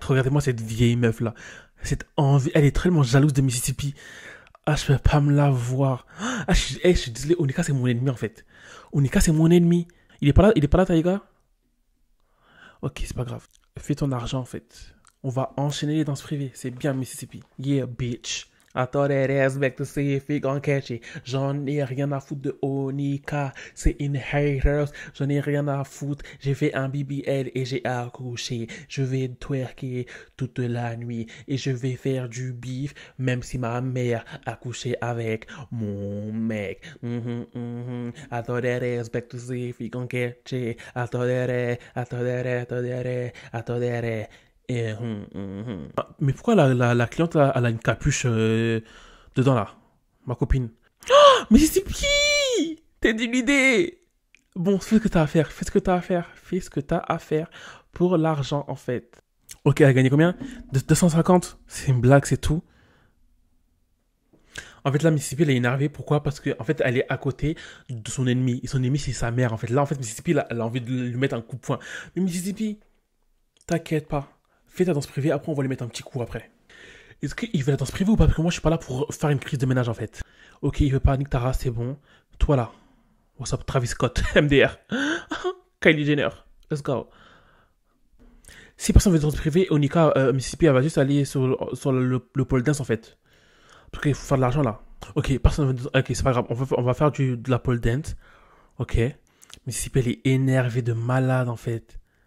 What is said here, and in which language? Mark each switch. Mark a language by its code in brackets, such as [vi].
[fr] Regardez-moi cette vieille meuf là. Cette envie. Elle est tellement jalouse de Mississippi. Ah, je peux pas me la voir. Ah, je suis désolé. Onika, c'est mon ennemi en fait. Onika, c'est mon ennemi. Il est pas là, Taïga? Ok, c'est pas grave. Fais ton argent en fait. On va enchaîner les danses privées. C'est bien Mississippi. [en] Yeah, bitch. I thought that ass back to see if he gon' catch it. [fr] J'en ai rien à foutre de Onika. C'est une haters. J'en ai rien à foutre. J'ai fait un BBL et j'ai accouché. Je vais twerker toute la nuit. Et je vais faire du bif. Même si ma mère a couché avec mon mec. [en] I thought that ass back to see if he gon' catch it. I thought that [fr] Ah, mais pourquoi la cliente elle a une capuche dedans là? Ma copine. Oh, mais c'est qui? T'es d'une idée. Bon, fais ce que t'as à faire. Fais ce que t'as à faire. Fais ce que t'as à faire pour l'argent en fait. Ok, elle a gagné combien? 250. C'est une blague, c'est tout. En fait, là, Mississippi, elle est énervée. Pourquoi? Parce que, en fait, elle est à côté de son ennemi. Et son ennemi, c'est sa mère. En fait, là, en fait, Mississippi, elle a envie de lui mettre un coup de poing. Mais Mississippi, t'inquiète pas. Fais ta danse privée, après, on va lui mettre un petit coup après. Est-ce qu'il veut la danse privée ou pas? Parce que moi, je suis pas là pour faire une crise de ménage, en fait. Ok, il veut pas, nique ta race, c'est bon. Toi, là. [en] What's up, Travis Scott, MDR. Kylie Jenner. Let's go. [fr] Si personne veut danse privée, Onika, Mississippi, elle va juste aller sur le pole dance, en fait. Parce qu'il faut faire de l'argent, là. Ok, personne veut... Ok, c'est pas grave. On va faire de la pole dance. Ok. Mississippi, elle est énervée de malade, en fait.